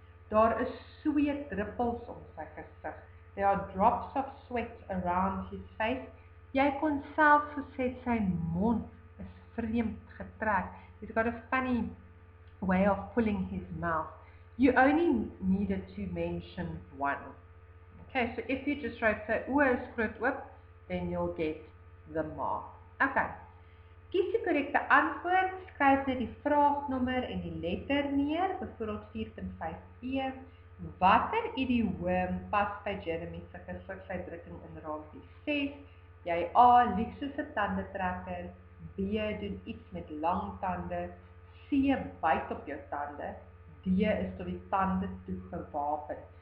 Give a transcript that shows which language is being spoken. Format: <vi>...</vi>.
<af>Daar is sweetdruppels om sy gesig.</af> <en>There are drops of sweat around his face.</en> <af>Jy kon self gesê sy mond is vreemd getrek.</af> <en>He's got a funny way of pulling his mouth, you only needed to mention one. Okay, so if you just wrote</en> <af>sy oë is groot oop,</af> <en>then you'll get the mark. Okay.</en> <af>Kies die korrekte antwoord, skryf net die vraagnommer en die letter neer, byvoorbeeld 4.5e. Watter idioom pas by Jeremy se gesigsuitdrukking in raampie 6? Jy A, lieg soos 'n tandetrekker, B, doen iets met lang tande, C, byt op jou tande, D, is tot die tande toe gewapen.</af>